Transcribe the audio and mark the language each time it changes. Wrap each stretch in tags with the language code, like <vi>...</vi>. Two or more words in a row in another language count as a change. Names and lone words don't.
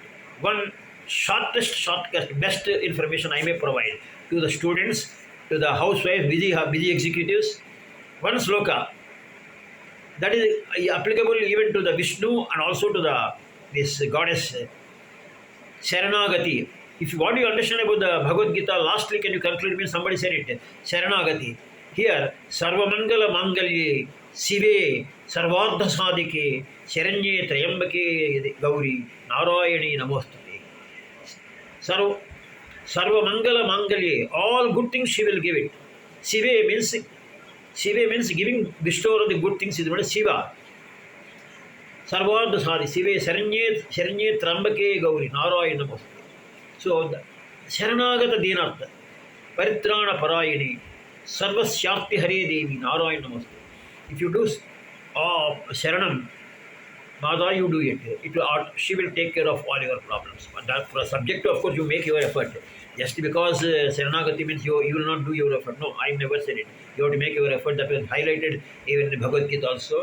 <en>One shortcut, best information I may provide to the students, to the housewives, busy executives. One sloka that is applicable even to the Vishnu and also to the this goddess Sharanagati. If what do you understand about the Bhagavad Gita, lastly, can you conclude? Means somebody said it. Sharanagati. Here,</en> <sa>सर्वमङ्गलमाङ्गल्ये शिवे सर्वार्थसाधिके शरण्ये त्र्यम्बके गौरि नारायणि नमोऽस्तु ते. सर्वमङ्गलमाङ्गल्ये,</sa> <en>all good things she will give it. Sive means giving, bestower of the good things is what is Shiva.</en> <sa>सर्वार्थसाधिके शिवे शरण्ये त्र्यम्बके गौरि नारायणि नमोऽस्तु ते. So, शरणागतदीनार्तपरित्राणपरायणे सर्वस्यार्तिहरे देवि नारायणि नमोऽस्तु ते.</sa> <en>If you do Sharanam, Mada, you do it. She will take care of all your problems. But that for a subject, of course, you make your effort. Just because Sharanagati means you will not do your effort. No, I never said it. You have to make your effort. That was highlighted even in Bhagavad Gita also.</en>